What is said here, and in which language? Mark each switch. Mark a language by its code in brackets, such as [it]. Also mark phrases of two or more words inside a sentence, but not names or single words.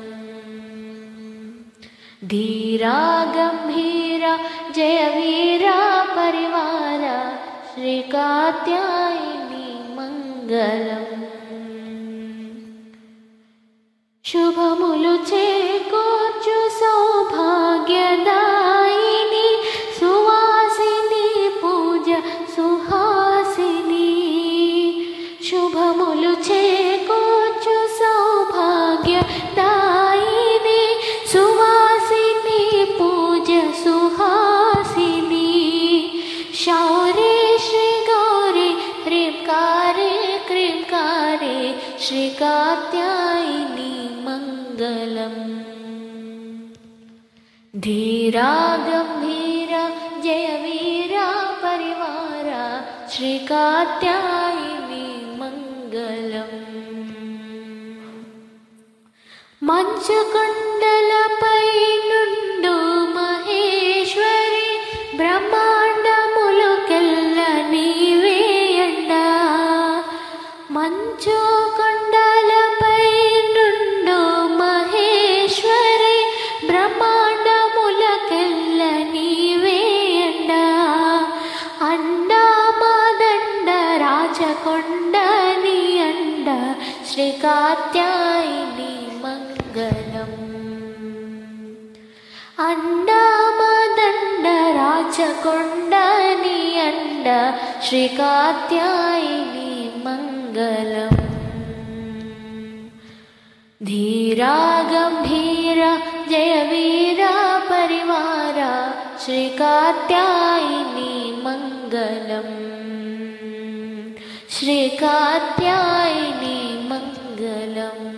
[sa] धीरा गंभीरा जय वीरा परिवारा श्री कात्यायनी मंगलम। [te] शुभमुलु చేకూర్చు సౌభాగ్యదాయిని సువాసిని పూజ సుహాసిని। శుభములు చేకూర్చు సౌభాగ్యదాయిని సువాసిని పూజ సుహాసిని। [sa] శౌర్య శ్రీ గౌరీ హ్రీంకారే క్రీంకారే श्री कात्यायनी मंगलम। धीरा गंभीरा जय वीरा परिवारा श्री कात्यायनी मंगलम। [te] मंचु కొండలపై నుండు మహేశ్వరి బ్రహ్మాండములకెల్ల నీవే అండా। మంచు కొండలపై నుండు మహేశ్వరి బ్రహ్మాండములకెల్ల నీవే అండా। అండా మాదండ రాచకొండ నీ అండ [sa] శ్రీ కాత్యాయని మంగళం। [te] అండా మాదండ రాచకొండ నీ అండ [sa] శ్రీ కాత్యాయని मंगलम। धीरा गंभीरा जय वीरा परिवारा श्री कात्यायनी मंगलम। श्री कात्यायनी मंगलम।